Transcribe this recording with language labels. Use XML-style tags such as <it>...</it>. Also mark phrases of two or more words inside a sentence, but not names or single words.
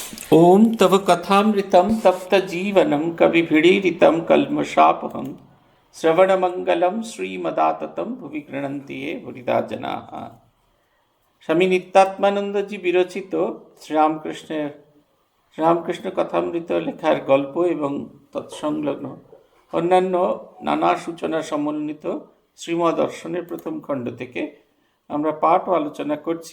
<sa>ओम तव कथामृतं तप्तजीवनं कविभिडीरितं कल्मषापहं श्रवणमंगलं श्रीमदाततं भुवि गृह्णन्ति ये भुरिदा जनाः।</sa> <bn>স্বামী নিত্যাত্মানন্দজি বিরচিত শ্রীরামকৃষ্ণ কথামৃত লেখার গল্প এবং তৎসংলগ্ন অন্যান্য নানা সূচনা সমন্বিত শ্রীমদর্শনের প্রথম খণ্ড থেকে আমরা পাঠ ও আলোচনা করছি।</bn>